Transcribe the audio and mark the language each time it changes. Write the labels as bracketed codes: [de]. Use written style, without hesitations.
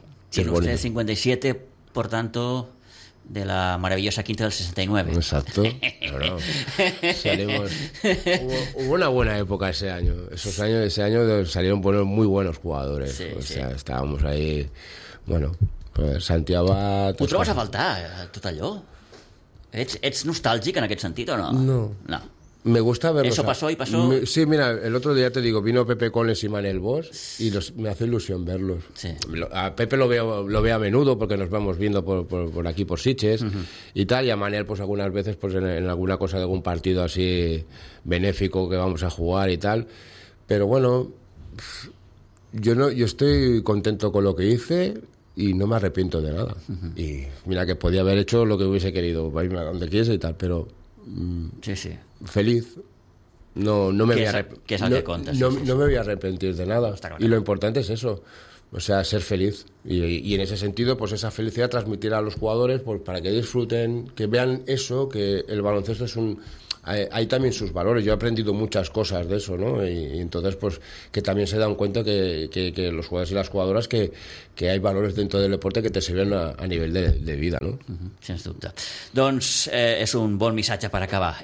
[es] Sí, usted es 57, por tanto... De la maravillosa quinta del 69. Exacto. Claro. Salimos. Hubo una buena época ese año. Ese año salieron muy buenos jugadores. Sí, o sí. Sea, estábamos ahí. Bueno, Santiago. [ca] ¿Tú trobes a faltar tot allò? ¿Ets nostàlgic en aquest sentit o no? [es] No. No. Me gusta verlos. Eso pasó y pasó. Sí, mira, el otro día te digo, vino Pepe Coles y Manel Bosch y me hace ilusión verlos. Sí. A Pepe lo veo a menudo porque nos vamos viendo por aquí, por Sitges, uh-huh, y tal. Y a Manel, pues algunas veces, pues en alguna cosa de algún partido así benéfico que vamos a jugar y tal. Pero bueno, yo estoy contento con lo que hice y no me arrepiento de nada. Uh-huh. Y mira que podía haber hecho lo que hubiese querido, para irme a donde quiese y tal, pero. Sí, sí. Feliz. No me voy a arrepentir. Que es lo que contas. No me voy a arrepentir de nada. Claro. Y lo importante es eso. O sea, ser feliz. Y en ese sentido, pues esa felicidad transmitirá a los jugadores, pues, para que disfruten, que vean eso, que el baloncesto es un. Hay también sus valores. Yo he aprendido muchas cosas de eso, ¿no? Y entonces, pues, que también se dan cuenta que los jugadores y las jugadoras que hay valores dentro del deporte que te sirven a nivel de vida, ¿no? [ca] Uh-huh. Sens dubte. Doncs és un bon missatge per acabar.